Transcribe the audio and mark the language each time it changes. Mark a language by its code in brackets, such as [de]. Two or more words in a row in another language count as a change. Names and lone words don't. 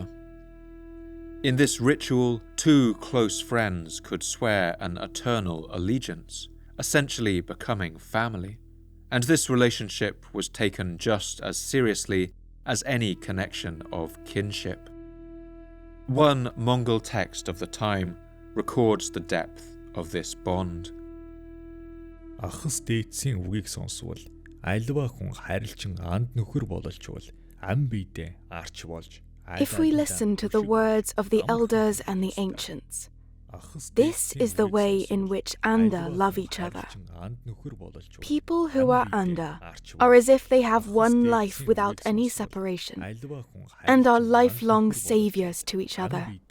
[en] In this ritual, 2 close friends could swear an eternal allegiance, essentially becoming family, and this relationship was taken just as seriously as any connection of kinship. One Mongol text of the time records the depth of this bond. [mn] Ахас дээдсийн үгийг сонсвол альва хүн харилцан анд нөхөр бололчвол ам биедээ арч болж. [en] If we listen to the words of the elders and the ancients, this is the way in which Anda love each other. People who are Anda are as if they have one life without any separation, and are lifelong saviors to each other.